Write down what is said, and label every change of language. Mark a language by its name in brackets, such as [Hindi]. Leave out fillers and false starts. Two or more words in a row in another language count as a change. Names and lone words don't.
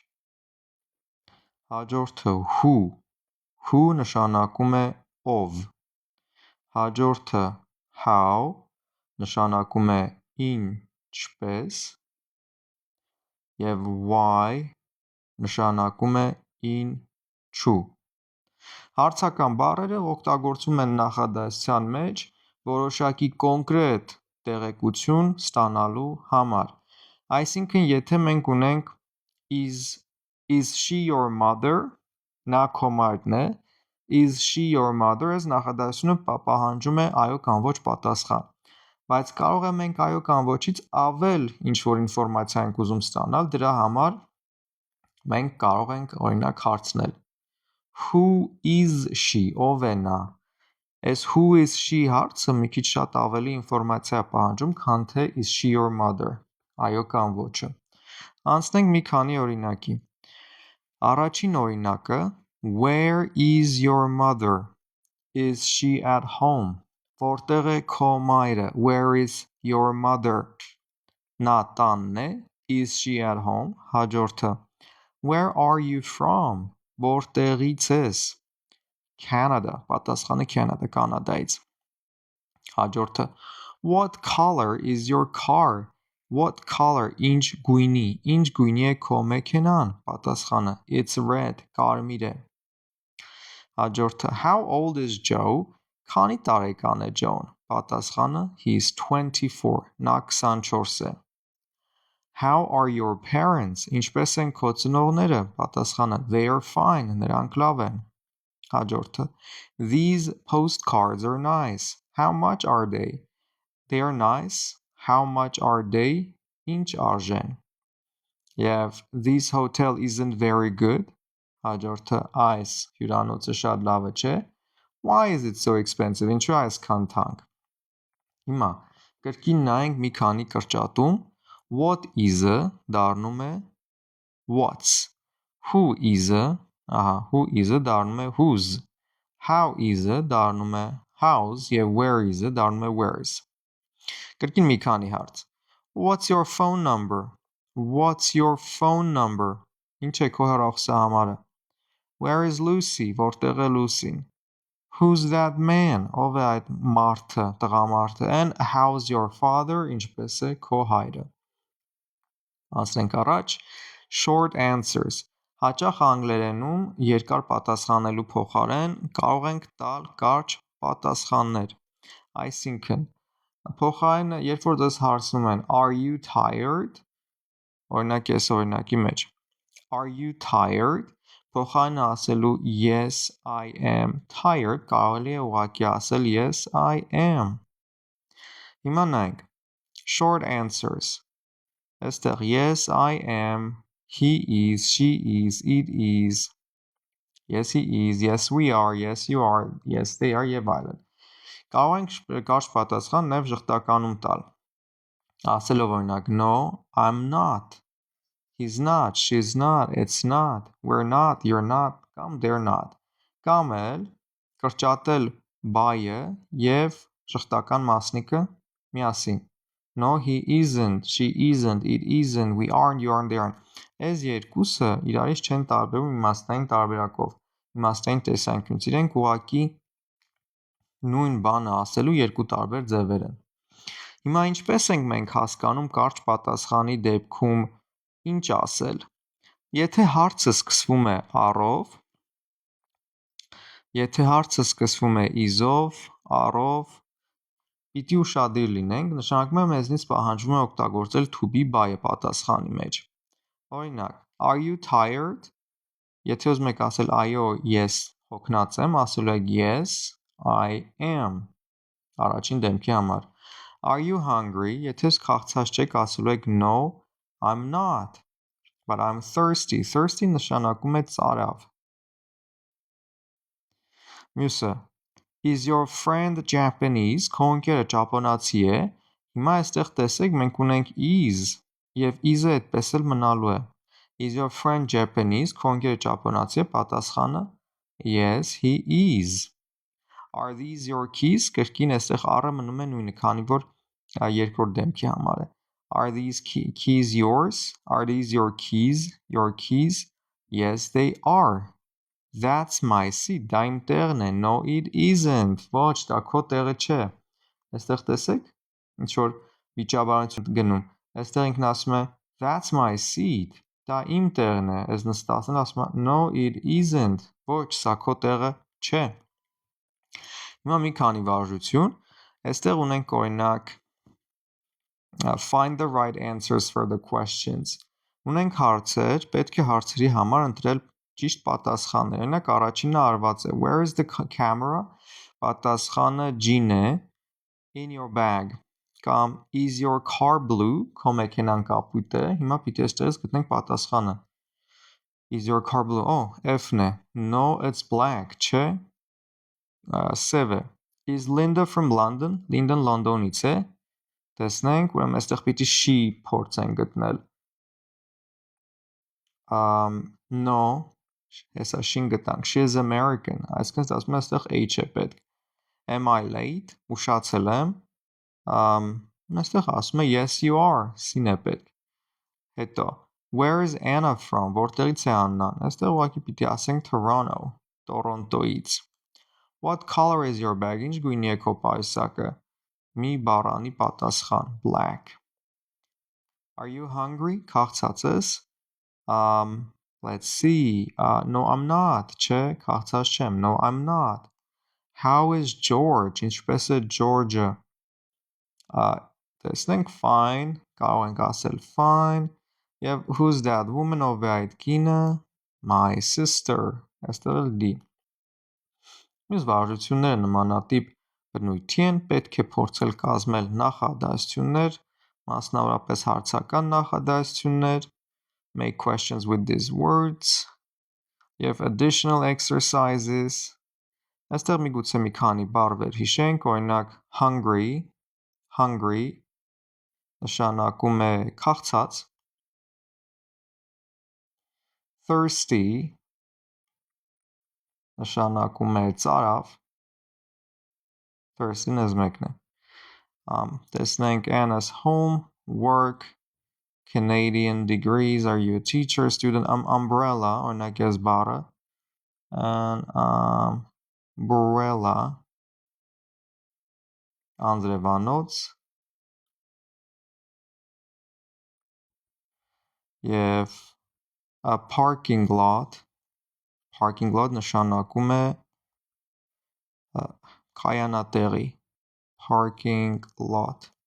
[Armenian] հաջորդը who նշանակում է ով, հաջորդը how նշանակում է ինչպես և why նշանակում է ինչու։ Հարցական բառերը օգտագործվում են նախադասության մեջ որոշակի կոնկրետ տեղեկություն ստանալու համար։ Այսինքն, եթե մենք ունենք [English] is she your mother, [Armenian] նա քո մայրն է, [English] is she your mother, [Armenian] այս նախադասությունը պահանջում է այո կամ ոչ պատասխան։ Բայց կարող է մենք այո կամ ոչից ավել ինչ-որ ինֆորմացիա ենք ուզում ստանալ, դրա համար մենք կարող ենք օրինակ հարցնել [English] Who is she, [Armenian] ով է նա։ Այս [English] who is she [Armenian] հարցը մի քիչ շատ ավելի ինֆորմացիա պահանջում, քան թե [English] is she your mother, [Armenian] այո կամ ոչը։ Անցնենք մի քանի օրինակի։ Առաջին օրինակը [English] Where is your mother? Is she at home? [Armenian] Որտեղ է քո մայրը? [English] Where is your mother? [Armenian] Նա տանն է։ [English] Is she at home? Հաջորդը Where are you from? [Armenian] Որտեղից ես? Canada, պատասխանը Canada, կանադայից։ Հաջորդը [English] What color is your car? What color, [Armenian] ինչ գույնի, ինչ գույնի է քո մեքենան? [English] Պատասխանը It's red, [Armenian] կարմիր է։ Հաջորդը [English] How old is Joe? [Armenian] Քանի տարեկան է Joe-ն? Պատասխանը [English] He's 24, [Armenian] նա 24 է։ [English] How are your parents? [Armenian] Ինչպես են քո ծնողները? Պատասխանը [English] They are fine, [Armenian] նրանք լավ են։ Հաջորդը [English] These postcards are nice. How much are they? They are nice. How much are they? [Armenian] Ինչ արժեն։ Եվ [English] This hotel isn't very good. [Armenian] Հաջորդը այս հյուրանոցը շատ լավը չէ։ [English] Why is it so expensive? [Armenian] Ինչու է այսքան թանկ։ Հիմա կրկին նայենք մի քանի կրճատում։ [English] What is- [Armenian] ը դառնում է what's. [English] Who is- [Armenian] ը դառնում է whose։ [English] How is- [Armenian] ը դառնում է how's եւ [English] where is- [Armenian] ը դառնում է where's։ Կրկին մի քանի հարց։ [English] What's your phone number? What's your phone number? [Armenian] Ինչ է քո հեռախոսահամարը։ [English] Where is Lucy? [Armenian] Որտեղ է Lucy-ն։ [English] Who's that man? [Armenian] Ով է այդ մարդը, տղամարդը։ [English] And how's your father? [Armenian] Ինչպես է քո հայրը։ Անցնենք առաջ։ [English] Short answers. [Armenian] Հաճախ անգլերենում երկար պատասխանելու փոխարեն կարող ենք տալ կարճ պատասխաններ։ Այսինքն, փոխարենը, երբ որ դες հարցնում են [English] Are you tired? [Armenian] Օրինակ այս օրինակի մեջ [English] Are you tired? [Armenian] Փոխարենը ասելու [English] Yes, I am tired, [Armenian] կարելի է ուղղակի ասել [English] Yes, I am։ [Armenian] Հիմա նայենք [English] short answers։ Այստեղ Yes, I am, he is, she is, it is, yes, he is, yes, we are, yes, you are, yes, they are [Armenian] եւ այլն։ Կարող ենք կարճ պատասխան նաև ժխտականում տալ։ Ասելով օրինակ [English] No, I'm not, he's not, she's not, it's not, we're not, you're not, [Armenian] կամ [English] they're not։ [Armenian] Կամ էլ կրճատել բայը եւ ժխտական մասնիկը միասին։ [English] No, he isn't, she isn't, it isn't, we aren't, you aren't, they aren't։ [Armenian] Այս երկուսը իրարից չեն տարբերվում իմաստային տարբերակով, իմաստային տեսանկյունից։ Իրենք ուղղակի նույն բանը ասելու երկու տարբեր ձևեր են։ Հիմա ինչպես ենք մենք հասկանում կարճ պատասխանի դեպքում ինչ ասել։ Եթե հարցը սկսվում է առով, եթե հարցը սկսվում է is-ով, առով, պիտի ուշադիր լինենք, նշանակում է մեզնից պահանջվում է օգտագործել [English] to be [Armenian] բայը պատասխանի մեջ։ Օրինակ, [English] Are you tired? [Armenian] Եթե ուզում եք ասել այո, ես հոգնած եմ, ասելու եք [English] Yes, I am։ [Armenian] Առաջին դեպքի համար։ [English] Are you hungry? [Armenian] Եթե քաղցած չեք, ասելու եք [English] No, I'm not, but I'm thirsty։ Thirsty [Armenian] նշանակում է ծարավ։ Մյուսը [English] Is your friend Japanese? [Armenian] Քո ընկերը ճապոնացի է։ Հիմա այստեղ տեսեք մենք ունենք is եւ is-ը այդպես էլ մնալու է։ [English] Is your friend Japanese? [Armenian] Քո ընկերը ճապոնացի է, պատասխանը [English] Yes, he is։ Are these your keys? [Armenian] Կրկին այստեղ առը մնում է նույնը, քանի որ երկրորդ դեմքի համար է։ [English] Are these keys yours? Are these your keys? Your keys? Yes, they are։ That's my seat, [Armenian] դա իմ տեղն է, [English] no it isn't, [Armenian] ոչ, դա քո տեղը չէ, այստեղ տեսեք, ինչ-որ վիճաբանություն գնում, այստեղ ինքն ասում է, [English] that's my seat, [Armenian] դա իմ տեղն է, այս նստածն ասում է, [English] no it isn't, [Armenian] ոչ, սա քո տեղը չէ։ Հիմա մի քանի վարժություն, այստեղ ունենք օրինակ, [English] find the right answers for the questions, [Armenian] ունենք հարցեր, պետք է հարցերի համար ընտրել ճիշտ պատասխաններ։ Օրինակ առաջինը արված է [English] Where is the camera? [Armenian] Պատասխանը G-ն է [English] In your bag։ Կամ Is your car blue? [Armenian] Քո մեքենան կապույտ է։ Հիմա պիտի այստեղից գտնենք պատասխանը։ [English] Is your car blue? Oh, [Armenian] F-ն է։ [English] No, it's black, [Armenian] չէ։ Սև է։ [English] Is Linda from London? [Armenian] Linda-ն Լոնդոնից է։ Տեսնենք, ուրեմն այստեղ պիտի she փորձենք գտնել։ No, հեսա շին գտանք, [English] she is American, [Armenian] այսինքն ասում է այստեղ H է պետք։ [English] Am I late? [Armenian] Ուշացել եմ։ Այստեղ ասում է [English] yes you are, [Armenian] C-ն է պետք։ Հետո, [English] where is Anna from? [Armenian] Որտեղից է Աննան։ Այստեղ ուղղակի պիտի ասենք Toronto, Տորոնտոից։ [English] What color is your bag? [Armenian] Ինչ գույնի է քո պայուսակը։ Մի բառանի պատասխան, [English] black։ Are you hungry? [Armenian] Քաղցած ես։ [English] Let's see. No, I'm not. [Armenian] Չէ, քաղցած չեմ. [English] No, I'm not. How is George? [Armenian] Ինչպես է George-ը։ Տեսնենք fine, կարող ենք ասել fine։ Եվ [English] who's that woman [Armenian] ով է այդ կինը։ [English] My sister։ [Armenian] Այստեղ էլ D։ Մյուս վարժությունները նմանատիպ բնույթի են, պետք է փորձել կազմել նախադասություններ, մասնավորապես հարցական նախադասություններ, [English] make questions with these words, [Armenian] եւ [English] additional exercises։ [Armenian] Այստեղ միգուցե մի քանի բառեր հիշենք, օրինակ hungry նշանակում է քաղցած, thirsty նշանակում է ծարավ, thirsty-ն ես մեկն է։ Տեսնենք [English] Anna's home, work, Canadian degrees, are you a teacher, student, umbrella, [Armenian] օրինակ ես բառը, umbrella, անձրևանոց, եւ [English] Parking lot [Armenian] նշանակում է կայանատեղի, [English] parking lot,